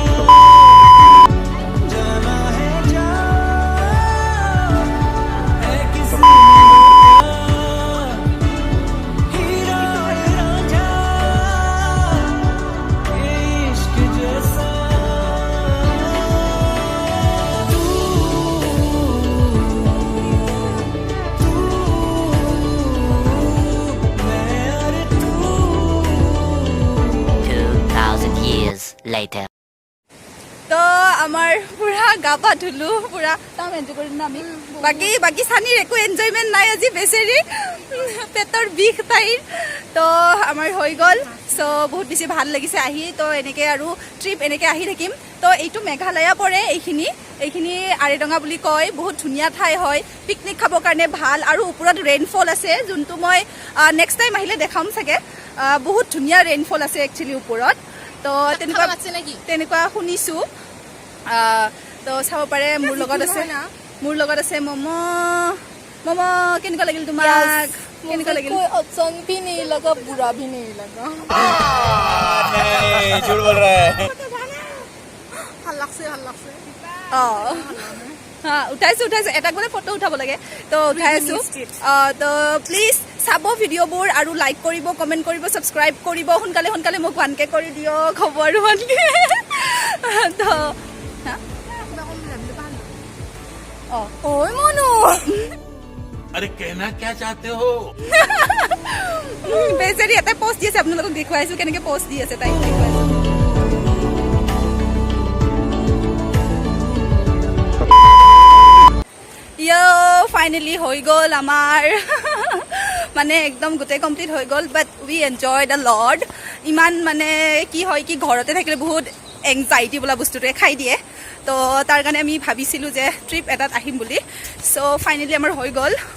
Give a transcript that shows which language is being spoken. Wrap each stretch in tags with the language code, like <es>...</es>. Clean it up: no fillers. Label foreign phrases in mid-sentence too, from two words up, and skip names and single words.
<hi>जाना है जा है किसी हीरा रांझा इश्क जैसा तू मैं और तू</hi> <en>2000 years later.</en> <as>তো আমাৰ পুৰা গা পা ধুলো পুৰা তাম এনজয় কৰিলো না আমি বাকী সানিৰ একো এনজয়মেণ্ট নাই আজি বেচেৰি পেটৰ বিষ তাইৰ তো আমাৰ হৈ গ'ল চ' বহুত বেছি ভাল লাগিছে আহি তো এনেকৈ আৰু ট্ৰিপ এনেকৈ আহি থাকিম তো এইটো মেঘালয়া পৰে এইখিনি আৰেডঙা বুলি কয় বহুত ধুনীয়া ঠাই হয় পিকনিক খাবৰ কাৰণে ভাল আৰু ওপৰত ৰেইনফল আছে যোনটো মই</as> <en>next time</en> <as>আহিলে দেখাম চাগে বহুত ধুনীয়া ৰেইনফল আছে একচুৱেলি ওপৰত তো তেনেকুৱা শুনিছোঁ তো চাব পাৰে মোৰ লগত আছে মম' কেনেকুৱা লাগিল তোমাক কেনেকুৱা লাগিল</as> <hi>ऑप्शन भी नहीं लगा बुरा भी नहीं लगा झूठ बोल रहा है हल्ला से</hi> <as>অঁ উঠাইছোঁ এটা গ'লে ফটো উঠাব লাগে তো উঠাই আছোঁ তো প্লিজ চাব ভিডিঅ'বোৰ আৰু লাইক কৰিব কমেণ্ট কৰিব ছাবস্ক্ৰাইব কৰিব সোনকালে মোক ভালকৈ কৰি দিয়ক হ'ব আৰু ভালকৈ তো অঁ ঐ মনো</as> <hi>अरे कहना क्या चाहते हो</hi> <as>বেচেৰি এটাই পষ্ট দি আছে আপোনালোকক দেখুৱাইছোঁ কেনেকৈ পষ্ট দি আছে তাইক দেখুৱাইছোঁ ফাইনেলি হৈ গ'ল আমাৰ মানে একদম গোটেই কমপ্লিট হৈ গ'ল</as> <en>but we enjoy the lord</en> <as>ইমান মানে কি হয় কি ঘৰতে থাকিলে বহুত এংজাইটি বোলা বস্তুটোৱে খাই দিয়ে তো তাৰ কাৰণে আমি ভাবিছিলোঁ যে ট্ৰিপ এটাত আহিম বুলি চ' ফাইনেলি আমাৰ হৈ গ'ল</as>